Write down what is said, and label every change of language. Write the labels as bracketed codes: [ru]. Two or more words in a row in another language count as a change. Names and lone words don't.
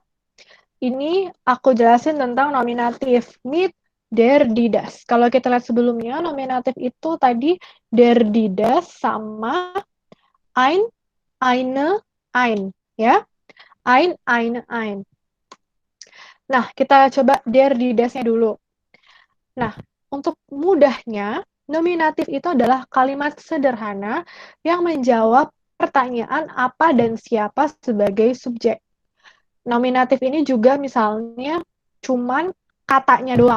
[id] Ini aku jelasin tentang nominatif. [de] Mit der, die, das. [id] Kalau kita lihat sebelumnya, nominatif itu tadi [de] der, die, das [id] sama [de] ein, eine, ein. Ya, ein, eine, ein. [id] Nah, kita coba [de] der, die, [id] das-nya dulu. Nah, untuk mudahnya, nominatif itu adalah kalimat sederhana yang menjawab pertanyaan apa dan siapa sebagai subjek. Nominatif ini juga misalnya cuman katanya doang.